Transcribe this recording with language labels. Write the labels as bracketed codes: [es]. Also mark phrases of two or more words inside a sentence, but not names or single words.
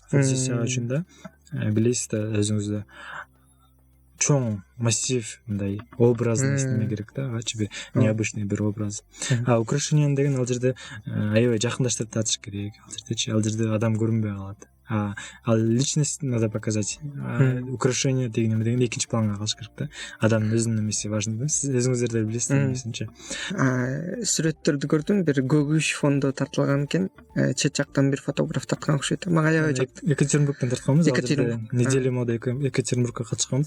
[ky] Фотосессия үчүн да билесиз да өзүңүздө чоң массив мындай образдын эстеме керек да, ачы бир необычный бир образ. Украшение деген ал жерде аябай жакындаштырып татыш керек. Ал жерде адам көрүнбөй калат. [ru] Ал личность надо показать. [ky] Украшение деген экинчи планга калыш керек да. Адамдын өзүнүн эмеси важный. Сиз өзүңүздөр да билесиздер эмесинчи. Сүрөттөрдү көрдүм, бир көгүш фондо тартылган экен. Чет жактан бир фотограф тарткан окшойт. Мага аябай жакты. Екатеринбургтан тартканбыз. [ru] Неделя мода [ky] Екатеринбургка катышканбыз.